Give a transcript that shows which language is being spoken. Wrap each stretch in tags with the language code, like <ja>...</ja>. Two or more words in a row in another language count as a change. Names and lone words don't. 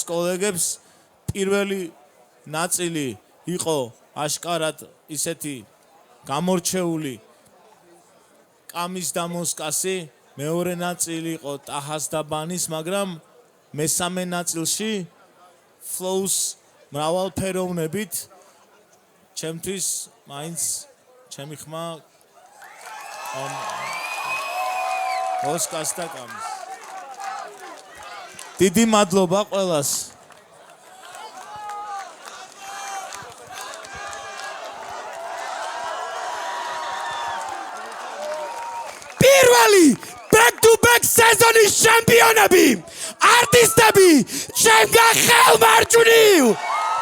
<ka>კოლეგებს პირველი ნაწილი იყო აშკარად ისეთი გამორჩეული კამის და მოსკასი, მეორე ნაწილი იყო ტაჰას და ბანის, მაგრამ მესამე ნაწილში ფლოუს მრავალფეროვნებით ჩემთვის მაინც ჩემი ხმა მოსკას და კამის. დიდი მადლობა ყველას. back-to-back სეზონის ჩემპიონები, არტისტები, ჩემგან ხელმარჯვნივ!</ka>